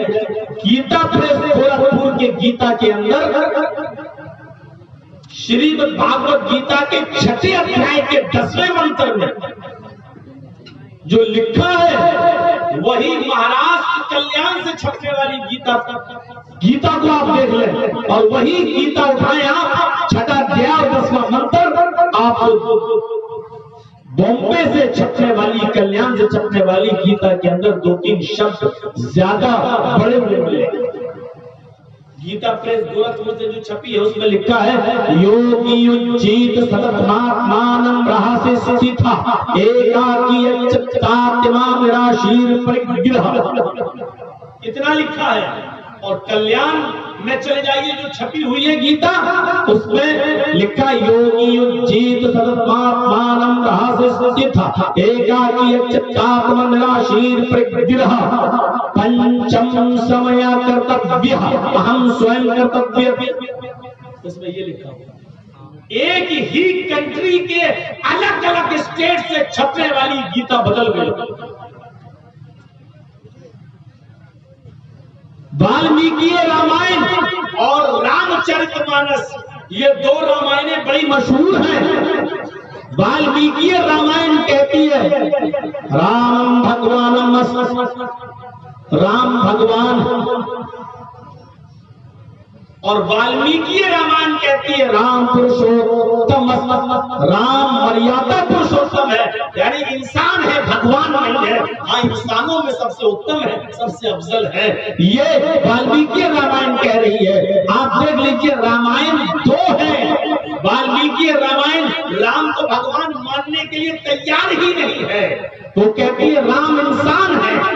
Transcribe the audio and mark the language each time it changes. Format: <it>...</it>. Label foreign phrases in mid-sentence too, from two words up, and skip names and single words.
<ur>گیتا پریس گورکھپور کے گیتا کے اندر شریمد بھاگوت گیتا کے 6 ادھیائے کے 10ویں منتر میں جو لکھا ہے وہی مہاراشٹر کلیان سے چھپنے والی گیتا کو آپ دیکھ لیں، اور وہی گیتا اٹھائیں آپ 6 ادھیائے اور 10واں منتر آپ بامبے سے چھپنے والی، کلیان سے چھپنے والی گیتا کے اندر 2-3 شبد زیادہ بڑے ہوئے ملے۔ گیتا پریس گورکھپور سے جو چھپی ہے اس میں لکھا ہے</ur> <sa>योगी युञ्जीत सततमात्मानम् रहसि स्थितः एकाकी यतचित्तात्मा निराशीर् परिग्रहः,</sa> <ur>اتنا لکھا ہے۔ اور کلیان میں چلے جائیے جو چھپی ہوئی ہے گیتا، اس میں لکھا</ur> <sa>योगी युञ्जीत सततमात्मानम् रहसि स्थितः एकाकी यतचित्तात्मा निराशीर् परिग्रहः पञ्चम समय कर्तव्य अहम् स्वयम् कर्तव्य.</sa> <ur>اس میں یہ لکھا ہوا ایک ہی کنٹری کے الگ الگ اسٹیٹ سے چھپنے والی گیتا بدل گئی. والمیکی رامائن اور رام چرت مانس یہ دو رامائنیں بڑی مشہور ہیں. والمیکی رامائن کہتی ہے رام بھگوان اور والمیکی رامائن کہتی ہے رام پروشوتم، رام مریادا پروشوتم ہے، یعنی انسان ہے بھگوان نہیں ہے. ہاں انسانوں میں سب سے اتم ہے، سب سے افضل ہے. یہ والمیکی رامائن کہہ رہی ہے. آپ دیکھ لیجئے رامائن دو ہے. والمیکی رامائن رام کو بھگوان ماننے کے لیے تیار ہی نہیں ہے، وہ کہتی ہے رام انسان ہے.</ur>